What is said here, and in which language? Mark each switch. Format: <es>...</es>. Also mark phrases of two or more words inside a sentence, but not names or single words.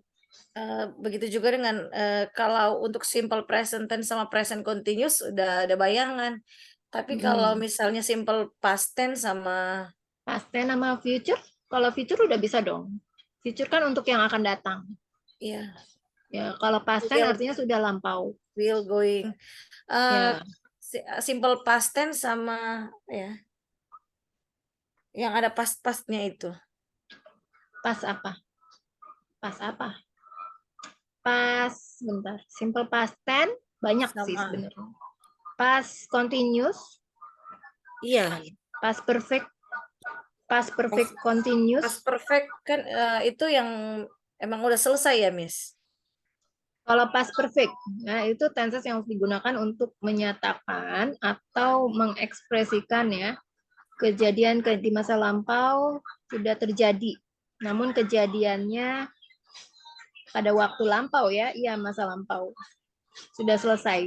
<id>Begitu juga dengan kalau untuk</id> <en>simple present tense</en> <id>sama</id> <en>present continuous</en> <id>udah ada bayangan. Tapi kalau Mm-mm. misalnya</id> <en>simple past tense</en> <id>sama</id> <en>Past tense</en> <id>sama future, kalau future udah bisa dong. Future kan untuk yang akan datang. ya Ya, kalau</id> <en>past tense</en> <id>will artinya sudah lampau.</id> <en>will going, eh</en> <id>Ya,</id> <en>simple past tense</en> <id>sama ya yang ada past-pastnya itu pas apa? Pas apa? Pas, bentar.</id> <en>Simple past tense</en> <id>banyak sih sama sebenarnya.</id> <en>Past continuous,</en> <id>iya</id> <en>past perfect, past past, perfect continuous. past perfect</en> <id>kan itu yang emang udah selesai ya Miss. Kalau</id> <en>past perfect,</en> <id>nah itu tenses yang digunakan untuk menyatakan atau mengekspresikan ya kejadian di masa lampau sudah terjadi. Namun kejadiannya pada waktu lampau ya, iya masa lampau sudah selesai.</id>